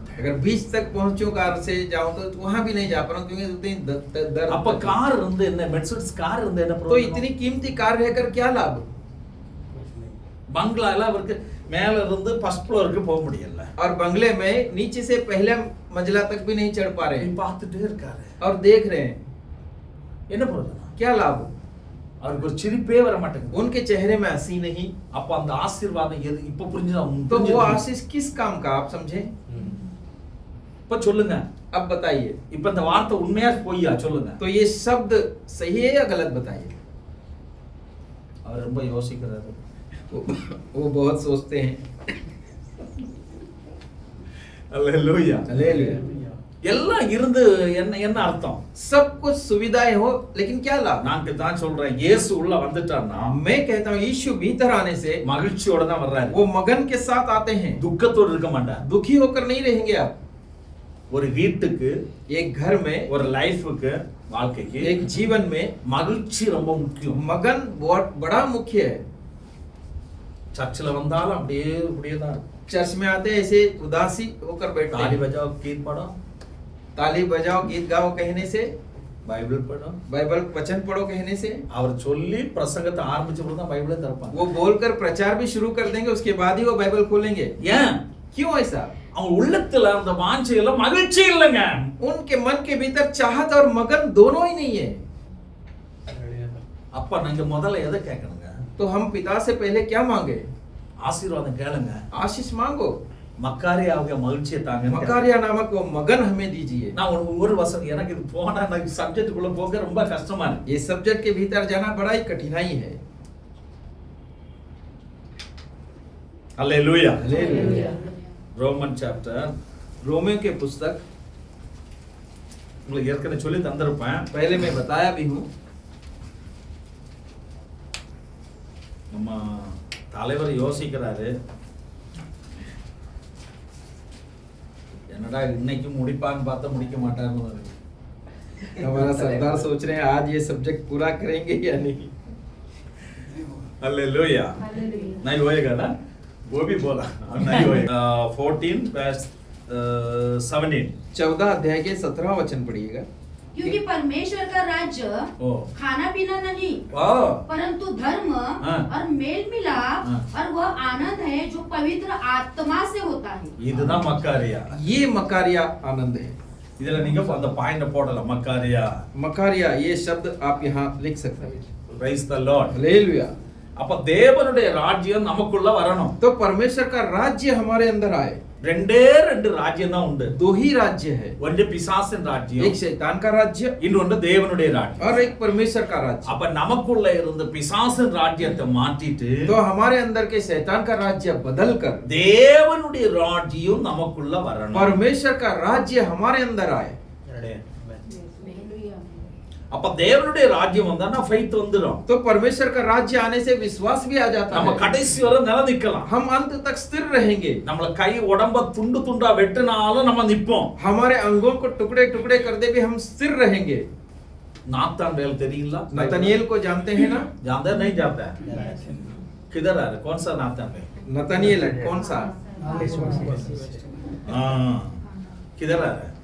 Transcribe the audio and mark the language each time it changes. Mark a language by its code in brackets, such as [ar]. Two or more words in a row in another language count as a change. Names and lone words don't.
[hi] अगर बीच तक पहुंचूं कार से जाऊं तो वहां भी नहीं जा पा रहा हूं, क्योंकि उतनी दर्द। [ta] அப்ப கார் இருந்து என்ன, மெர்சிடிஸ் கார் இருந்து என்ன [hi] तो प्रयोजन? इतनी कीमती कार रहकर क्या लाभ? [ta] பங்களா எல்லாம் அவருக்கு மேல இருந்து [en] first floor [ta] போக முடியல. [hi] और बंगले में नीचे से पहले मंजिला तक भी नहीं चढ़ पा रहे हैं, [ta] பார்த்துட்டே இருக்காரு. [hi] और देख रहे हैं, [ta] என்ன பிரயோஜனம்? [hi] क्या लाभ? [ta] அவருக்கு ஒரு சிரிப்பே வர மாட்டேங்குது. [hi] उनके चेहरे में हंसी नहीं। [ta] அப்ப அந்த ஆசீர்வாதம் எது இப்ப புரிஞ்சுதா? [hi] तो वो आशीष किस काम का, आप समझे? [ta] இப்ப சொல்லுங்க. [hi] अब बताइए, [ta] இப்ப இந்த வார்த்தை உண்மையா பொய்யா சொல்லுங்க. [hi] तो ये शब्द सही है या गलत बताइए। [ta] அவர் ரொம்ப யோசிக்கிறாரு. [hi] वो बहुत सोचते हैं। [ta] அல்லேலூயா. [hi] हालेलुया। [ta] எல்லாம் இருந்து என்ன என்ன அர்த்தம்? [hi] सब कुछ सुविधाएं हो, लेकिन क्या लाभ? [ta] நான் தான் சொல்றேன், இயேசு உள்ள வந்துட்டார்னா [hi] मैं कहता हूँ यीशु भीतर आने से [ta] மகிழ்ச்சியோட தான் வர்றாரு. [hi] वो मगन के साथ आते हैं, [ta] துக்கத்தோட இருக்க மாட்டார். [hi] दुखी होकर नहीं रहेंगे आप। [ta] ஒரு வீட்டுக்கு, [hi] एक घर में, [ta] ஒரு லைஃபுக்கு, வாழ்க்கைக்கு [hi] एक जीवन में [ta] மகிழ்ச்சி ரொம்ப முக்கியம். [hi] मगन बहुत बड़ा मुख्य है। [ta] சர்ச்சில் வந்தாலும் அப்படியே அப்படியே தான் இருக்கும். [hi] चर्च में आते ऐसे उदासी होकर बैठते ताली हैं। बजाओ, गीत पढ़ो, ताली बजाओ, गीत गाओ कहने से, பைபிள் पढ़ो. बाइबल वचन पढ़ो कहने से, [ta] அவர் சொல்லி பிரசங்கத்தை ஆரம்பிச்ச பிறகு தான் பைபிளே திறப்பாங்க. [hi] वो बोलकर प्रचार भी शुरू कर देंगे, उसके बाद ही वो बाइबल खोलेंगे। [ta] ஏன்? [hi] क्यों ऐसा? [ta] அவங்க உள்ளத்துல அந்த வாஞ்சையில மகிழ்ச்சி இல்லைங்க. [hi] उनके मन के भीतर चाहत और मगन दोनों ही नहीं है। [ta] அப்ப நீங்க முதல்ல எதை கேட்கணுங்க? [hi] तो हम पिता से पहले क्या मांगे? [ta] ஆசீர்வாதம் கேளுங்க. [hi] आशीष मांगो। [ta] மக்காரியாவுக்கு மகிழ்ச்சியை தாங்க. [hi] मकारिया नामक वो मगन हमें दीजिए। [ta] நான் ஒரு வசனம், எனக்கு இது போனா எனக்கு சப்ஜெக்ட் குள்ள போக ரொம்ப கஷ்டமா இருக்கு. [hi] ये सब्जेक्ट के भीतर जाना बड़ा ही कठिनाई है। [ta] அல்லேலூயா. [hi] हालेलुया। [ta] ரோமன் சாப்டர், [hi] रोमियो के पुस्तक [ta] உங்களுக்கு ஏற்கனவே சொல்லி தந்திருப்பேன். [hi] पहले मैं बताया भी हूँ। [ta] நம்ம தலைவர் யோசிக்கிறாரு, என்னடா இன்னைக்கு முடிப்பான்னு பார்த்தா முடிக்க மாட்டாருன்னு. [hi] हमारा सरदार सोच रहे हैं आज ये सब्जेक्ट पूरा करेंगे या नहीं। हालेलुया। नहीं होएगा ना, वो भी बोला नहीं होएगा। [en] 14 verse 17 [hi] 14 अध्याय के 17वां वचन पढ़िएगा। क्योंकि परमेश्वर का राज्य ओ खाना पीना नहीं, वाह, परंतु धर्म हाँ। और मेल मिलाप हाँ। और वह आनंद है जो पवित्र आत्मा से होता है। [ta] இதுதான் மக்காரியா. [hi] ये मकारिया आनंद है। [ta] இதுல நீங்க அந்த பாயிண்ட் போடலாம், மக்காரியா. [hi] मकारिया ये शब्द आप यहाँ लिख सकते हैं। [en] Praise the Lord. [hi] हालेलुया। [ta] அப்ப தேவனுடைய ராஜ்யம் நமக்குள்ள வரணும். [hi] तो परमेश्वर का राज्य हमारे अंदर आए। [ta] ரெண்டே ரெண்டு ராஜ்யம் தான் உண்டு. [hi] दो ही राज्य है, [ta] ஒன்று பிசாசின் ராஜ்யம், [hi] एक शैतान का राज्य [ta] இன்னொன்று தேவனுடைய ராஜ்யம். [hi] और एक परमेश्वर का राज्य। [ta] அப்ப நமக்குள்ள இருந்த பிசாசின் ராஜ்யத்தை மாற்றிட்டு [hi] तो हमारे अंदर के शैतान का राज्य बदल कर [ta] தேவனுடைய ராஜ்யம் நமக்குள்ள வரணும். [hi] परमेश्वर का राज्य हमारे अंदर आए। [ta] அப்ப தேவனுடைய ராஜ்யம் வந்தானா ஃபெய்த் வந்துரும். [hi] तो परमेश्वर का राज्य आने से विश्वास भी आ जाता [ta] நம்ம [hi] है। [ta] கடைசி வரை நிலைநிக்கலாம். [hi] हम अंत तक स्थिर रहेंगे। [ta] நம்மள கை உடம்ப துண்டு துண்டா வெட்டினாலும் நம்ம நிப்போம். [hi] हमारे अंगों को टुकड़े टुकड़े कर दे भी हम स्थिर रहेंगे। [ta] नाथानएल தெரியுங்களா? [hi] नतनिएल को जानते हैं ना? जानते नहीं जानते? किधर आ रहा? कौन सा नाथानएल? नतनिएल है कौन सा? किधर आ रहा है?